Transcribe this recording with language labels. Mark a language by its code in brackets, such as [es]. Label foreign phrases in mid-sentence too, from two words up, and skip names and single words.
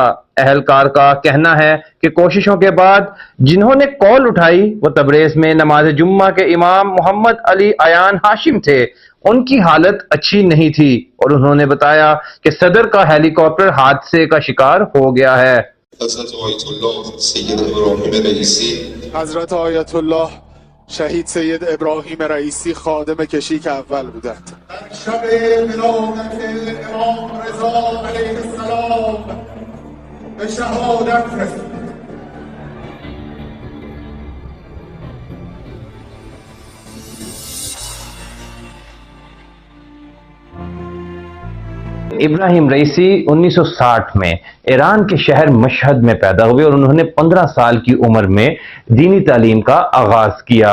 [ur] اہلکار کا کہنا ہے کہ کوششوں کے بعد جنہوں نے کال اٹھائی وہ تبریز میں نماز جمعہ کے امام محمد علی عیان ہاشم تھے۔ ان کی حالت اچھی نہیں تھی اور انہوں نے بتایا کہ صدر کا ہیلی کاپٹر حادثے کا شکار ہو گیا ہے۔ [fa] حضرت آیت اللہ شہید سید ابراہیم رئیسی خادم کشیک اول بودند. شب ولادت امام رضا علیه السلام به شهادت رسید. [ur] ابراہیم رئیسی 1960 میں ایران کے شہر مشہد میں پیدا ہوئے اور انہوں نے 15 سال کی عمر میں دینی تعلیم کا آغاز کیا۔